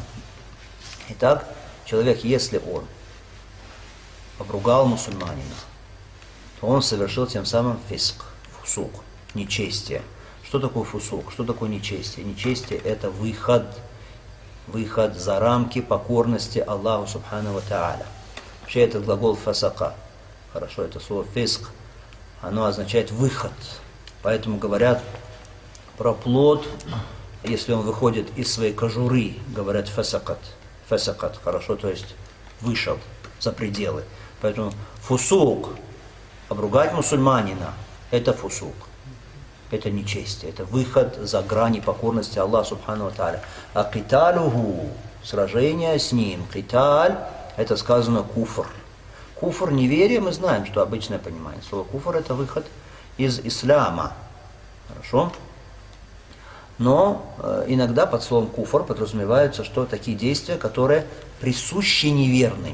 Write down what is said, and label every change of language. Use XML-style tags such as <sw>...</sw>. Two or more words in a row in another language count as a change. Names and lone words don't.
<ru>Итак, человек, если он обругал мусульманина, то он совершил тем самым фусук, нечестие. Что такое фусук? Что такое нечестие? Нечестие – это выход за рамки покорности</ru> <ar>الله سبحانه وتعالى.</ar> <ru>Вообще это глагол фасака. Хорошо, это слово фиск. Оно означает выход. Поэтому говорят про плод, если он выходит из своей кожуры, говорят фасакат. Фасакат, хорошо, то есть вышел за пределы. Поэтому фусук, обругать мусульманина, это фусук. Это нечестие, это выход за грани покорности Аллаха</ru> <ar>سبحانه وتعالى.</ar> <ru>А киталюху, сражение с ним, киталь, это сказано куфр. Куфр, неверие, мы знаем, что обычное понимание. Слово куфр – это выход из ислама. Хорошо? Но иногда под словом куфр подразумеваются, что такие действия, которые присущи неверным.</ru>